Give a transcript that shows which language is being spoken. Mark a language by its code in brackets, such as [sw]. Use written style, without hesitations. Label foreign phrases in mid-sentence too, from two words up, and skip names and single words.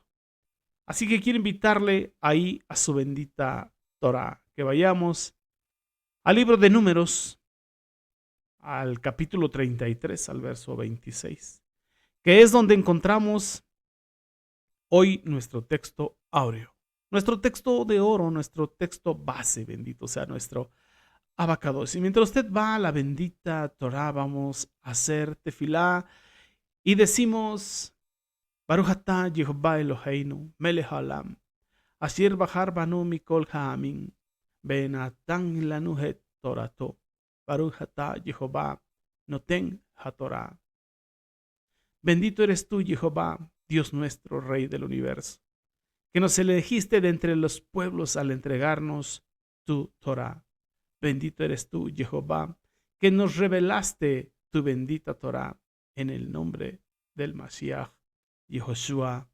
[es] Así que quiero invitarle ahí a su bendita Torah, que vayamos al libro de Números, al capítulo 33, al verso 26, que es donde encontramos hoy nuestro texto áureo, nuestro texto de oro, nuestro texto base, bendito sea nuestro abacados. Y mientras usted va a la bendita Torah, vamos a hacer tefilá y decimos, [he] ברוך אתה יהוה אלהינו, מלך העולם, אשר בחר בנו מכל העמים, ונתן לנו את תורתו, ברוך אתה יהוה נותן התורה. [es] Bendito eres tú, Jehová, Dios nuestro, Rey del universo, que nos elegiste de entre los pueblos al entregarnos tu Torah. Bendito eres tú, Jehová, que nos revelaste tu bendita Torah en el nombre del Mashiach, Yehoshua.